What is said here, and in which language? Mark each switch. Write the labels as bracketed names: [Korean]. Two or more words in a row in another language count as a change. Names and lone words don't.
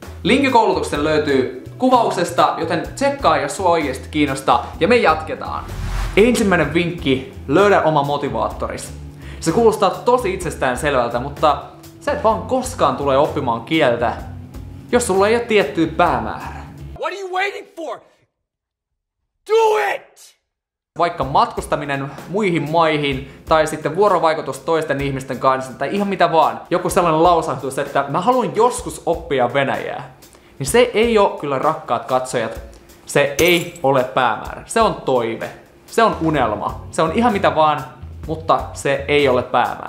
[Finnish] Linkki koulutuksen löytyy kuvauksesta, joten tsekkaa jos sua oikeasti kiinnostaa ja me jatketaan. Ensimmäinen vinkki, löydä oma motivaattoris. Se kuulostaa tosi itsestään selvältä, mutta sä et vaan koskaan tule oppimaan kieltä, jos sulla ei ole tiettyä päämäärää. [English] What are you waiting for? Do it! [Finnish] Vaikka matkustaminen muihin maihin, tai sitten vuorovaikutus toisten ihmisten kanssa, tai ihan mitä vaan. Joku sellainen lausahtus, että mä haluan joskus oppia venäjää. Niin se ei ole kyllä, rakkaat katsojat, se ei ole päämäärä. Se on toive, se on unelma, se on ihan mitä vaan, mutta se ei ole päämäärä.